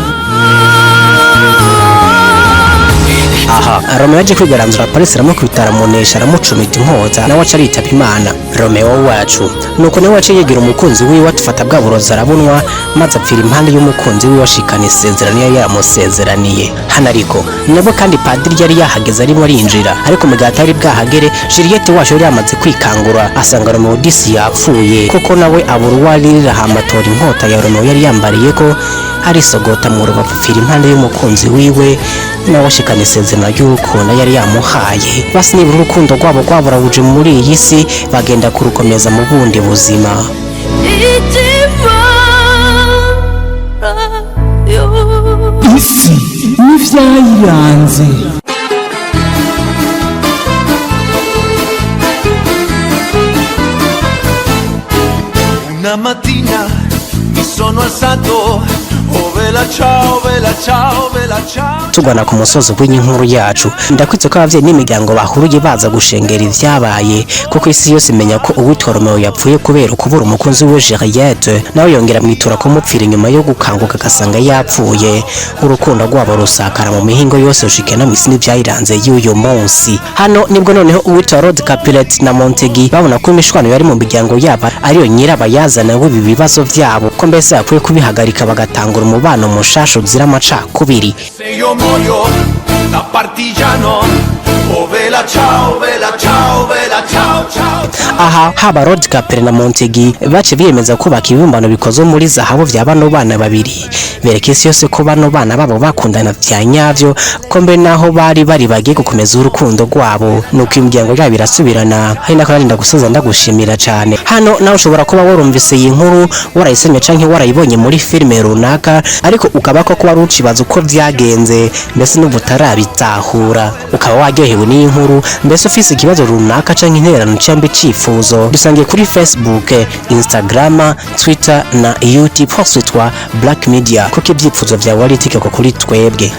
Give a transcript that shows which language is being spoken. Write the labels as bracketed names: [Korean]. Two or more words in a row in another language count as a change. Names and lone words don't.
[Rundi] Aha Romeo yaje kwigaranzura Paris aramukubita aramunesha aramucumita inkota nawe aca aritaba Imana. Romeo wacu nuko nawe waciye yigira umukunzi wiwe atufata bwa burozi arabunwa maze apfira impande y'umukunzi wiwe ashikana isezerano yari yamusezeraniye. Hano ariko nabo kandi padiri yari yahageze arimo arinjira, ariko mugata ari bwahagere Juliet wacu yari yamaze kwikangura asanga Romeo disi yapfuye koko nawe abura uwaririra hamatora inkota ya Romeo yari yambariye ko arisogota mu rubavu apfira impande y'umukunzi wiwe nawe ashikana isezerano y'urukundo yari yamuhaye. Basi nibura urukundo rwabo rwaburabuje muri iyi si bagenda kurukomeza mu bundi buzima. Isi Nivyayiranze. [Italian] Una mattina mi sono alzato, oh bella ciao, bella ciao, bella ciao. [Rundi] Tugana ku musozo w'inkuru yacu, ndakwitse ko abavyeyi n'imiryango bahuruye baza gushengera ivyabaye kuko isi yose imenya ko uwitwa Romeo yapfuye kubera kubura umukunzi we Juliet, nawe yongera mwitura ko mupfira nyuma yo gukanguka agasanga yapfuye. Urukundo rwabo rusakara mu mihingo yose ushikena mu Isi Nivyayiranze y'uyu munsi. Hano nibwo noneho uwitwa Rod Capulet na Montegi babona ko imishwano yari mu miryango yabo ariyo nyirabayazana w'ibi bibazo vyabo, ko mbese yakwiye kubihagarika bagatangura umubano mushasha uzira amacakubiri. [Italian] Muoio da partigiano, oh bella ciao, bella ciao, bella ciao, ciao, ciao. [Rundi] aha haba Rodcaper na Montegi bace biyemeza kubaka ibibumbano bikozwe muri zahabu vya bano bana babiri bereka isi yose ko bano bana babo bakundana vya nyavyo ko mbe naho bari bagiye gukomeza urukundo rwabo nuko imiryango yabo irasubirana. Hari nakarinda gusoza ndagushimira cyane. Hano nawe ushobora kuba warumvise iyi nkuru warayisomye canke warayibonye muri filime runaka ariko ukaba ko kuba rucibaza uko vyagenze mbese n'ubutarabitahura ukaba waryohewe n'iyi nkuru mbese ufise ikibazo runaka canke intererano cyangwa icifuzo dusangiye kuri Facebook, Instagram, Twitter na YouTube hositwa Black Media kuko ibyipfuzo vyawe ari itegeko kuri twebwe.